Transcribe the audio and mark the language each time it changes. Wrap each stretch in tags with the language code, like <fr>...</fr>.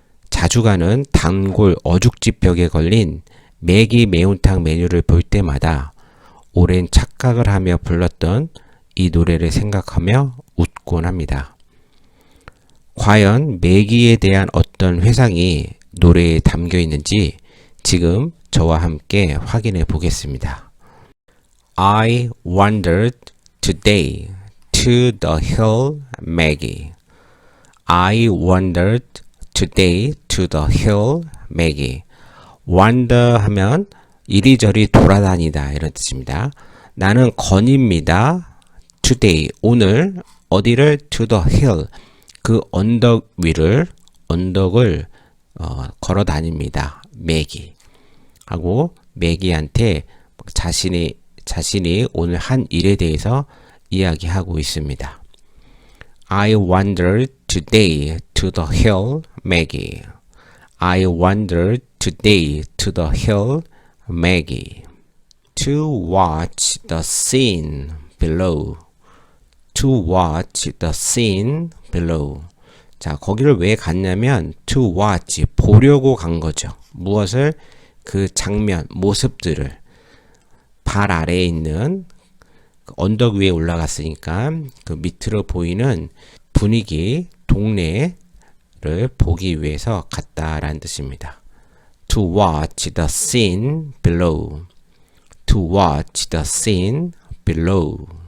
<ko>자주 가는 단골 어죽집 벽에 걸린 메기 매운탕 메뉴를 볼 때마다 오랜 착각을 하며 불렀던 이 노래를 생각하며 웃곤 합니다. 과연 메기에 대한 어떤 회상이 노래에 담겨 있는지 지금 저와 함께 확인해 보겠습니다.</ko> <en>I wandered today to the hill Maggie. I wandered today to the hill Maggie.</en> <ko>wander 하면 이리저리 돌아다니다 이런 뜻입니다. 나는 건입니다. today 오늘 어디를</ko> <en>to the hill</en> <ko>그 언덕 위를 언덕을 걸어 다닙니다. 매기 하고 매기한테 자신이 오늘 한 일에 대해서 이야기하고 있습니다.</ko> <en>I wandered today to the hill Maggie. I wandered today to the hill Maggie to watch the scene below. To watch the scene below.</en> <ko>자, 거기를 왜 갔냐면</ko> <en>to watch,</en> <ko>보려고 간 거죠. 무엇을? 그 장면, 모습들을. 발 아래에 있는 언덕 위에 올라갔으니까 그 밑으로 보이는 분위기, 동네를 보기 위해서 갔다라는 뜻입니다.</ko> <en>To watch the scene below. To watch the scene below.</en>